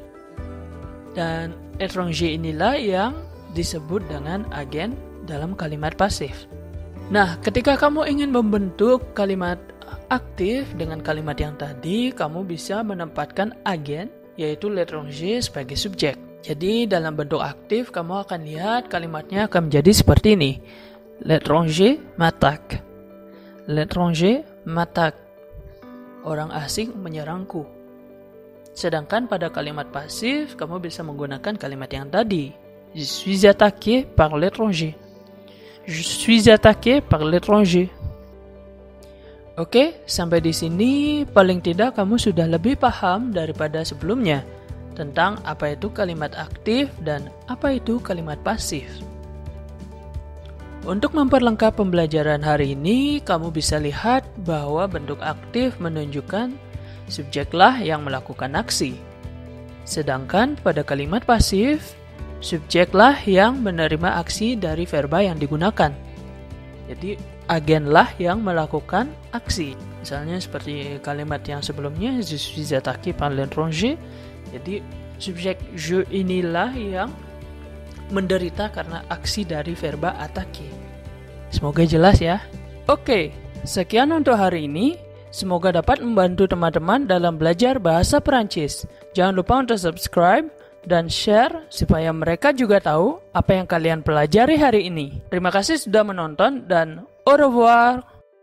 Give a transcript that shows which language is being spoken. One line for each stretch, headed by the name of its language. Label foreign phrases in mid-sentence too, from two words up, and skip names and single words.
Indonesian: Dan étranger inilah yang disebut dengan agen dalam kalimat pasif. Nah, ketika kamu ingin membentuk kalimat aktif dengan kalimat yang tadi, kamu bisa menempatkan agen, yaitu l'étranger sebagai subjek. Jadi dalam bentuk aktif, kamu akan lihat kalimatnya akan menjadi seperti ini.
French: L'étranger m'attaque. L'étranger m'attaque.
Indonesian: Orang asing menyerangku. Sedangkan pada kalimat pasif, kamu bisa menggunakan kalimat yang tadi.
French: Je suis attaqué par l'étranger. Je suis attaqué par l'étranger.
Indonesian: Oke, sampai di sini paling tidak kamu sudah lebih paham daripada sebelumnya tentang apa itu kalimat aktif dan apa itu kalimat pasif. Untuk memperlengkap pembelajaran hari ini, kamu bisa lihat bahwa bentuk aktif menunjukkan subjeklah yang melakukan aksi. Sedangkan pada kalimat pasif, subjeklah yang menerima aksi dari verba yang digunakan. Jadi, agenlah yang melakukan aksi. Misalnya seperti kalimat yang sebelumnya,
French: je suis attaqué par l'étranger.
Indonesian: Jadi, subjek je inilah yang menderita karena aksi dari verba attaquer. Semoga jelas ya. Oke, sekian untuk hari ini. Semoga dapat membantu teman-teman dalam belajar bahasa Perancis. Jangan lupa untuk subscribe dan share supaya mereka juga tahu apa yang kalian pelajari hari ini. Terima kasih sudah menonton dan
French: au revoir.